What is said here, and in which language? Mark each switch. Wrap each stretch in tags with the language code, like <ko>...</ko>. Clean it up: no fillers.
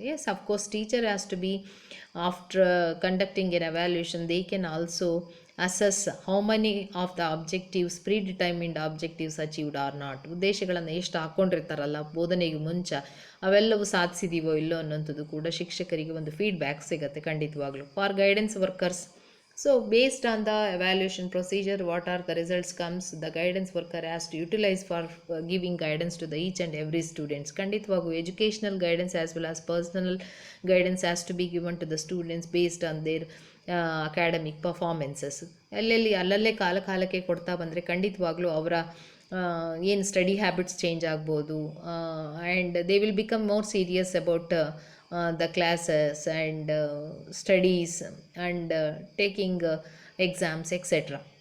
<en>Yes of course teacher has to be after conducting an evaluation they can also assess how many of the objectives predetermined objectives achieved or not.</en> <kn>ಉದ್ದೇಶಗಳನ್ನು ಎಷ್ಟು ಹಾಕ್ಕೊಂಡಿರ್ತಾರಲ್ಲ ಬೋಧನೆಗೆ ಮುಂಚೆ ಅವೆಲ್ಲವೂ ಸಾಧಿಸಿದೀವೋ ಇಲ್ಲೋ ಅನ್ನೋಂಥದ್ದು ಕೂಡ ಶಿಕ್ಷಕರಿಗೆ ಒಂದು ಫೀಡ್ಬ್ಯಾಕ್ ಸಿಗುತ್ತೆ ಖಂಡಿತವಾಗ್ಲೂ.</kn> <en>For guidance workers So based on the evaluation procedure, what are the results comes, the guidance worker has to utilize for giving guidance to the each and every students. ಖಂಡಿತವಾಗೂ educational guidance as well as personal guidance has to be given to the students based on their academic performances.</en> <kn>ಅಲ್ಲಲ್ಲೇ ಕಾಲಕ್ಕೆ ಕೊಡ್ತಾ ಬಂದರೆ ಖಂಡಿತವಾಗ್ಲೂ ಅವರ ಏನು study habits change ಆಗ್ಬೋದು,</kn> <en>And they will become more serious about the classes and studies and taking exams etc.</en>